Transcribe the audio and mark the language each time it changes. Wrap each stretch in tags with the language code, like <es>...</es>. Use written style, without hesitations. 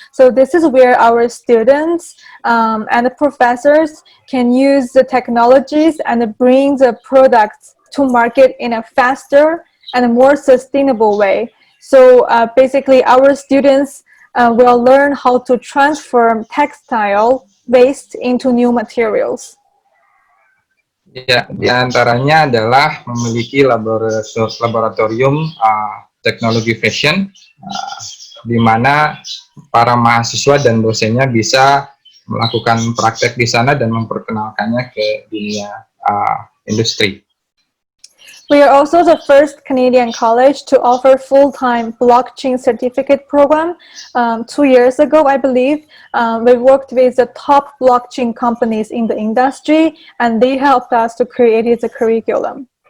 <en>So this is where our students and the professors can use the technologies and bring the products to market in a faster and a more sustainable way. So basically our students will learn how to transform textile waste into new materials.</en> <id>Ya, di antaranya adalah memiliki laboratorium teknologi fashion, di mana para mahasiswa dan dosennya bisa melakukan praktek di sana dan memperkenalkannya ke dunia industri.</id> <en>We are also the first Canadian college to offer full-time blockchain certificate program. 2 years ago, I believe, we worked with the top blockchain companies in the industry, and they helped us to create the curriculum.</en>